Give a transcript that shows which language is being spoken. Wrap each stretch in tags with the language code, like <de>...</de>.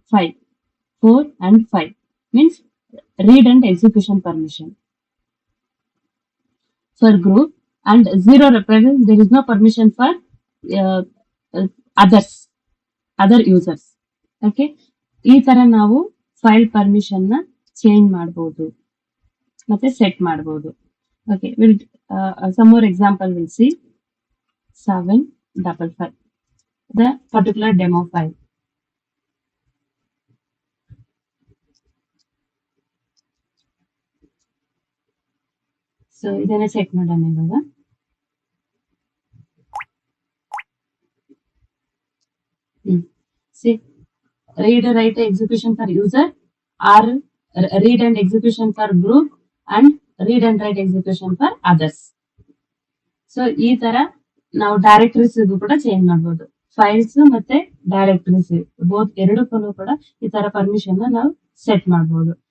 <en>5, 4 and 5 means read and execution permission for group, and 0 represents there is no permission for uh, other users.</en> <kn>Okay, ಈ ತರ ನಾವು file permission ನ change ಮಾಡಬಹುದು ಮತ್ತೆ set ಮಾಡಬಹುದು.</kn> <en>Okay, we'll some more example we'll see. 755 the particular demo file.</en> <kn>So ಇದನ್ನ check ಮಾಡೋಣ ಇವಾಗ.</kn> <en>See, read write execution for user or read and execution for group and read and write execution for others.</en> <kn>So ಈ ತರ ನಾವು directories ಕೂಡ change ಮಾಡಬಹುದು. Files ಮತ್ತೆ directories both ಎರಡಕ್ಕೂ ಕೂಡ ಈ ತರ ಪರ್ಮಿಷನ್ ನಾವು ಸೆಟ್ ಮಾಡಬಹುದು.</kn>